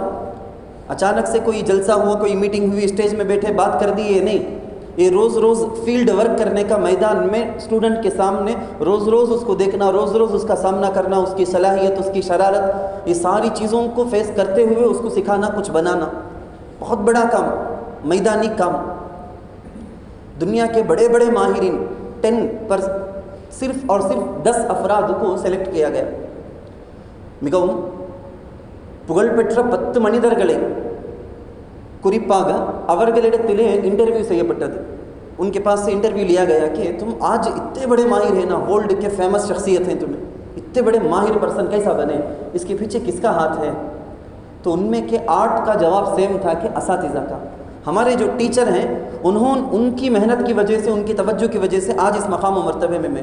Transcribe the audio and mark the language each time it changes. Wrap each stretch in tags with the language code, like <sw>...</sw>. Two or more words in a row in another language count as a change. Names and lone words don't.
<ur>اچانک سے کوئی جلسہ ہوا، کوئی میٹنگ ہوئی، اسٹیج میں بیٹھے بات کر دی، یہ نہیں، یہ روز</ur> <en>field work</en> <ur>کرنے کا میدان میں اسٹوڈنٹ کے سامنے روز اس کو دیکھنا، روز اس کا سامنا کرنا، اس کی صلاحیت، اس کی شرارت، یہ ساری چیزوں کو فیس کرتے ہوئے اس کو سکھانا، کچھ بنانا، بہت بڑا کام، میدانی کام۔ دنیا کے بڑے بڑے ماہرین صرف اور صرف 10 افراد کو سیلیکٹ کیا گیا.</ur> <ta>மிகவும் புகழ்பெற்ற 10 மனிதர்களை குறிப்பாக அவர்களிடத்திலே इंटरव्यू செய்யப்பட்டது.</ta> <ur>ان کے پاس سے انٹرویو لیا گیا کہ تم آج اتنے بڑے ماہر ہیں نا، ورلڈ کے فیمس شخصیت ہیں، تمہیں اتنے بڑے ماہر پرسن کیسا بنے، اس کے پیچھے کس کا ہاتھ ہے? تو ان میں کے 8 کا جواب سیم تھا کہ اساتذہ کا. ہمارے جو ٹیچر ہیں ان کی محنت کی وجہ سے، ان کی توجہ کی وجہ سے آج اس مقام و مرتبے میں میں.</ur>